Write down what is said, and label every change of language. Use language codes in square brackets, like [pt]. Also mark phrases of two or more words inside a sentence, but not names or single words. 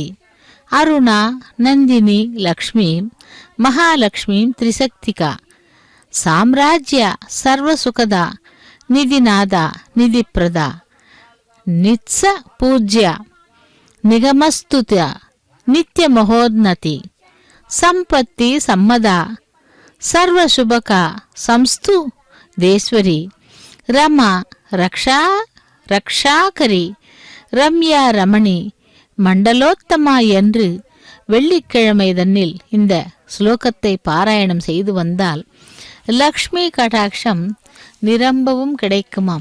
[sa] अरुणा नन्दिनी लक्ष्मी महालक्ष्मी त्रिशक्तिका. साम्राज्य सर्वसुखदा निधिनाथा निधिप्रदा. नित्स पूज्य निगमस्तुत नित्य महोन्नति. सम्पत्ति सम्मद सर्वशुभक संस्तु देश्वरि. रमा रक्षाकरी रम्या रमणी मण्डलोत्तमा [ta] என்று வெள்ளிக்கிழமை தன்னில் இந்த ஸ்லோகத்தை பாராயணம் செய்து வந்தால் லக்ஷ்மி கடாட்சம் நிரம்பவும் கிடைக்குமாம்.